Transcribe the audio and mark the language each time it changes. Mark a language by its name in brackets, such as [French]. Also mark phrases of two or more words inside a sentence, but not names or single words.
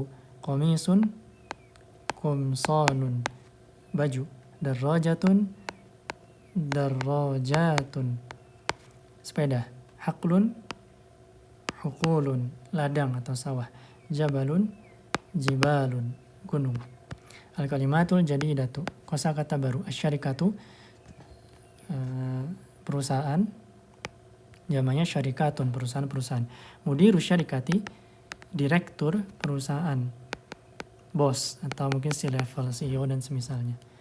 [Arabic] قميص، قمصان, baju. دراجة، دراجات, sepeda. حقل، حقول, ladang atau sawah. جبل، جبال, gunung. الكلمات الجديدة, [Indonesian] kosakata baru. [Arabic] Asyarikatu, perusahaan. [Indonesian] Jamanya syarikatun, perusahaan-perusahaan. [Arabic] مدير الشركة, [Indonesian] direktur perusahaan. Bos, atau mungkin si level CEO dan semisalnya.